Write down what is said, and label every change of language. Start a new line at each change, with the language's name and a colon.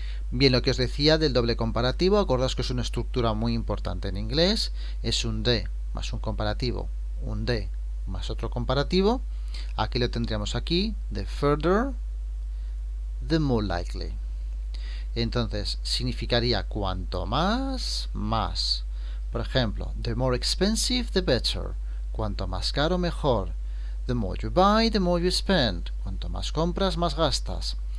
Spanish: Bien, lo que os decía del doble comparativo, acordaos que es una estructura muy importante en inglés, es un D más un comparativo, un D más otro comparativo. Aquí lo tendríamos aquí,
English: the further, the more likely.
Spanish: Entonces, significaría cuanto más, más.
English: Por ejemplo, the more expensive, the better.
Spanish: Cuanto más caro, mejor.
English: The more you buy, the more you spend.
Spanish: Cuanto más compras, más gastas.